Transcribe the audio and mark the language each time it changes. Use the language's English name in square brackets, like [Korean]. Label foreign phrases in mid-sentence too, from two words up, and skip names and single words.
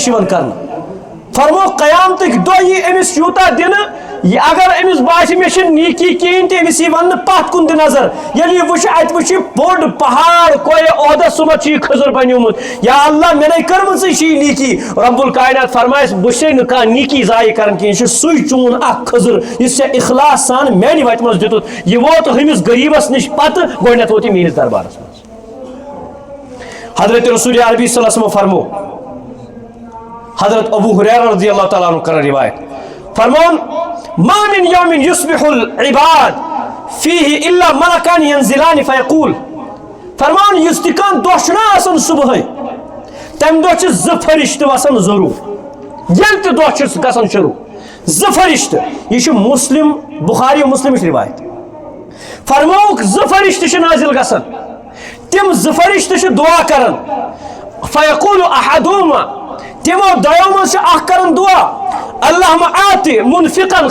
[Kashmiri] یِوان کرنہٕ فرمو قیامتٕکۍ دۄہ یی أمِس یوٗتاہ دِنہٕ یہ اگر أمِس باسہِ مےٚ چھِ نیٖکی کِہیٖنۍ تہِ أمِس یی وننہٕ پتھ کُن تہِ نظر ییٚلہِ یہِ وٕچھِ اتہِ وٕچھِ بوٚڑ پہاڑ کویہِ عہدس سُمتھ چھُ یہِ خٔزٕر بنیومُت یا اللہ مےٚ نے کٔرمٕژٕے چھِ یہِ نیٖکی رب الکاینات فرمایس بہٕ چھُسے نہٕ کانٛہہ نیٖکی ضایہِ کران کِہیٖنۍ یہِ چھُ سُے چون اکھ خٔزٕر یُس ژےٚ اخلاص سان میانہِ وتہِ منٛز دِتُتھ یہِ ووت ہُمِس غریٖبس نِش پتہٕ گۄڈنیتھ ووت یہِ میٲنِس دربارس منٛز حضرت رسول عربی صلی اللہ علیہ وسلم فرمو حضرت ابو ہریرہ رضی اللہ تعالیٰ عنہ کرن روایت فرمون [Arabic] ما من يوم يصبح العباد فيه الا ملكان ينزلان فيقول [Kashmiri] فرمان یُس تہِ کانٛہہ دۄہ چھُنہ آسان صبحٲے تمہِ دۄہ چھِ زٕ فرشتہٕ وسان ضروٗر ییٚلہِ تہِ دۄہ چھُ گژھان شروٗع زٕ فرشتہٕ یہِ چھُ مسلم بخاری مسلمٕچ روایت فرمووُکھ زٕ فرشتہٕ چھِ نازل گژھان تِم زٕ فرشتہٕ چھِ دعا کران [Arabic] فیقول احدهما [Kashmiri] تمو دۄیو منٛز چھِ اکھ کران دعا [Arabic] اللہم آتِ منفقن